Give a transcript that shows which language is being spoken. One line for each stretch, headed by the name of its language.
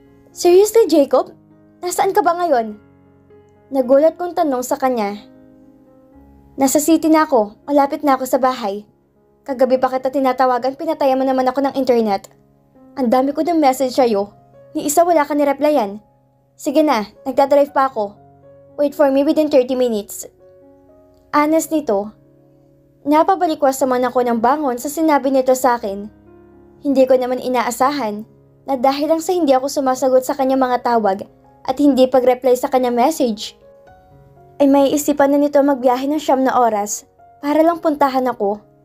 Filipino: Seriously, Jacob? Nasaan ka ba ngayon? Nagulat kong tanong sa kanya. Nasa city na ako, malapit na ako sa bahay. Kagabi pa kita tinatawagan, pinataya mo naman ako ng internet. Ang dami ko ng message sa'yo. Ni isa wala ka ni-replyan. Sige na, nagdadrive pa ako.
English: Wait for me within 30 minutes.
Filipino: Honest nito. Napabalikwas naman ako ng bangon sa sinabi nito sa akin. Hindi ko naman inaasahan na dahil lang sa hindi ako sumasagot sa kanyang mga tawag at hindi pag-reply sa kanyang message, ay may isipan na nito magbiyahe ng 9 na oras para lang puntahan ako.